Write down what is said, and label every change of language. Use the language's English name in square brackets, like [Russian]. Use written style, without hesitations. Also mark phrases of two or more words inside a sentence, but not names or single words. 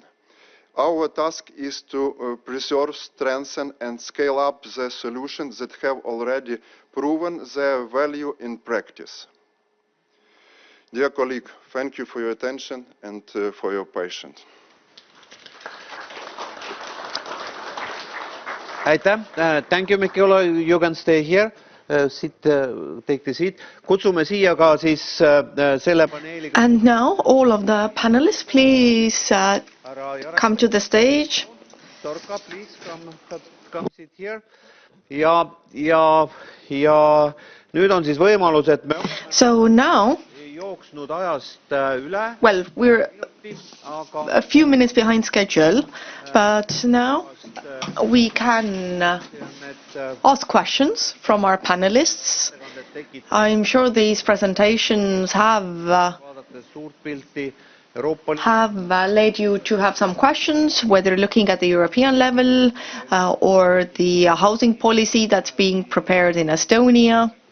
[English] Our task is to preserve, strengthen, and scale up the solutions that have already proven their value in practice. Dear colleague, thank you for your attention and for your patience. [Estonian] Aitäh, [English] thank you, Mikula, you can stay here, take the seat. [Estonian] Kutsume siia ka siis selle paneeli. [English] And now all of the panelists, please come to the stage. Torka, please come sit here. [Estonian] Ja nüüd on siis võimalus, et me [English] So now, [Estonian] jooksnud ajast üle. [English] well, we're a few minutes behind schedule, but now we can ask questions from our panelists. I'm sure these presentations have led you to have some questions, whether looking at the European level or the housing policy that's being prepared in Estonia.